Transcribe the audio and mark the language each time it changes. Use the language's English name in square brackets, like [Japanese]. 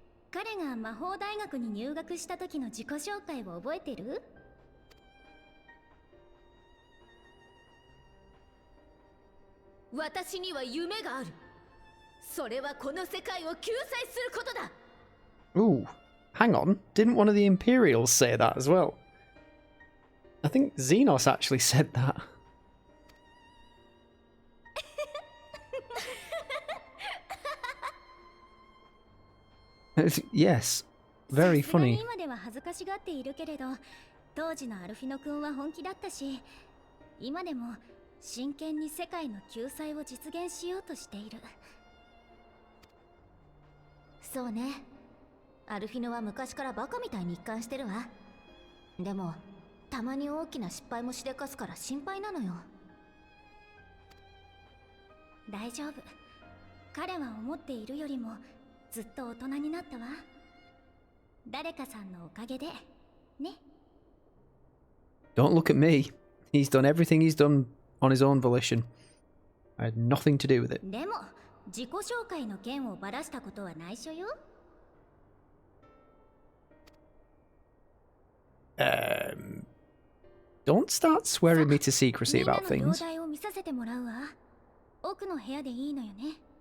[Japanese] 彼が魔法大学に入学した時の自己紹介を覚えてる？私には夢がある。それはこの世界を救済することだ。 [English] Ooh, hang on. Didn't one of the Imperials say that as well? I think Xenos actually said that. Yes, very funny. [Japanese] 今では恥ずかしがっているけれど、当時のアルフィノ君は本気だったし、今でも真剣に世界の救済を実現しようとしている。そうね。アルフィノは昔からバカみたいに一貫してるわ。でもたまに大きな失敗もしでかすから心配なのよ。大丈夫。彼は思っているよりもずっと大人になったわ。誰かさんのおかげでね。 [English] Don't look at me. He's done everything he's done on his own volition. I had nothing to do with it. [Japanese] でも自己紹介の件をばらしたことは内緒よ。 [English] Don't start swearing me to secrecy about [Japanese] みんなの容 [English] things. [Japanese] 体を見させてもらうわ。奥の部屋でいいのよね。